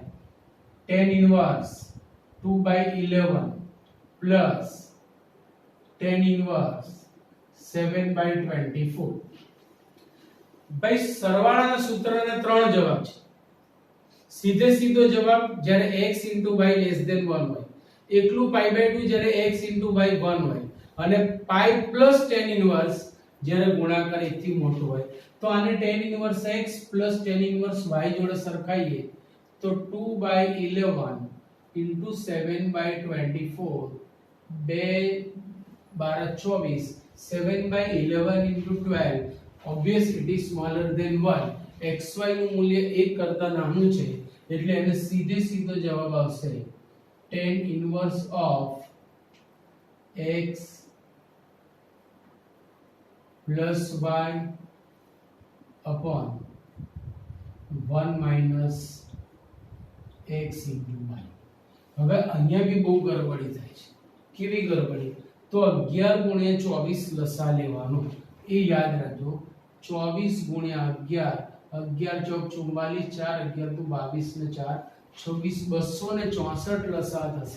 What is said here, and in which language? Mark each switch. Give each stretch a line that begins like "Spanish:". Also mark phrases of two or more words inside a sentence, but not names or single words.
English: tan inverse 2/11 plus tan inverse 7/24.
Gujarati: ભાઈ સરવાળાના સૂત્રને 3 જવાબ છે. સીધે સીધો જવાબ જ્યારે
English: x y less than 1
Gujarati: હોય, એકલું pi/2 જ્યારે x y 1 હોય, અને
English: pi plus tan inverse
Gujarati: જ્યારે ગુણાકાર 1 થી મોટો હોય. તો આને
English: tan inverse x plus tan inverse y
Gujarati: જોડે સરખાઈએ
English: તો 2/11 into 7/24, 2 12 24, 7/11 into 12, obviously it is smaller than 1.
Gujarati: xy નું મૂલ્ય 1 કરતા નાનું છે એટલે એને સીધે સીધો જવાબ આવશે
English: tan inverse of x plus y upon 1 minus x into y.
Gujarati: હવે અહીંયા બી બહુ ગરબડી થાય છે. કેવી ગરબડી? તો 11 ગુણ્યા 24 લસા લેવાનો, એ યાદ રાખજો. 24 ગુણ્યા 11, 11 ચોક 44, 4 11 તો 22 ને 4 26, 264 લસા થશે.